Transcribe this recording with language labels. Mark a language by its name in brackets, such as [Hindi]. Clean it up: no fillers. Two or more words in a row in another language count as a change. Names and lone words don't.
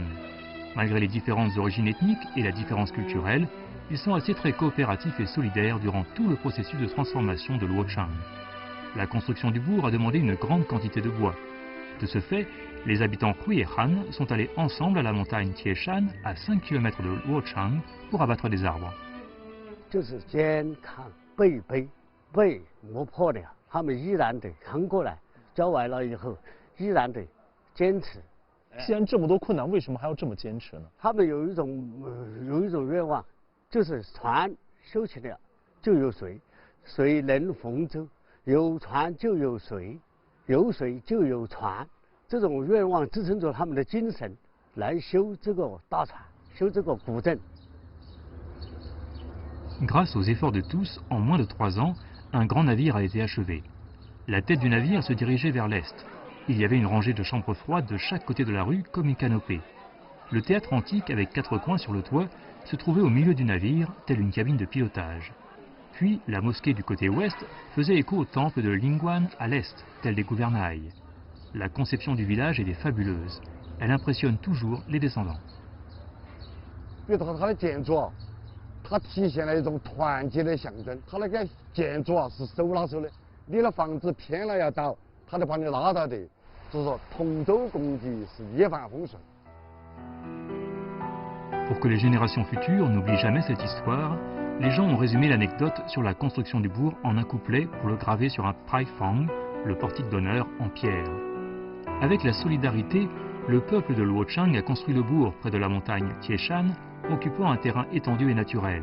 [French] Malgré les différentes origines ethniques et la différence culturelle, ils sont restés très coopératifs et solidaires durant tout le processus de transformation de Luochang. La construction du bourg a demandé une grande quantité de bois. De ce fait, les habitants Hui et Han sont allés ensemble à la montagne Tieshan, à 5 km de Luochang, pour abattre des arbres. [Chinese] 就是肩扛背背背磨破了，他们依然得扛过来，交完了以后依然得坚持。既然这么多困难，为什么还要这么坚持呢？他们有一种愿望，就是船修起来就有水，水能逢舟，有船就有水，有水就有船。这种愿望支撑着他们的精神，来修这个大船，修这个古镇。 [French] Grâce aux efforts de tous, en moins de 3 ans, un grand navire a été achevé. La tête du navire se dirigeait vers l'est. Il y avait une rangée de chambres froides de chaque côté de la rue comme une canopée. Le théâtre antique avec 4 coins sur le toit se trouvait au milieu du navire, telle une cabine de pilotage. Puis la mosquée du côté ouest faisait écho au temple de Lingguan à l'est, tel des gouvernails. La conception du village était fabuleuse. Elle impressionne toujours les descendants. [Chinese] 它体现了一种团结的象征。它那个建筑是手拉手的，你的房子偏了要倒，它就把你拉到的。就是说，同舟共济是一帆风顺。 [French] Pour que les générations futures n'oublient jamais cette histoire, les gens ont résumé l'anecdote sur la construction du bourg en un couplet pour le graver sur un praifang, le portique d'honneur en pierre. Avec la solidarité, le peuple de Luochang a construit le bourg près de la montagne Tieshan, occupant un terrain étendu et naturel.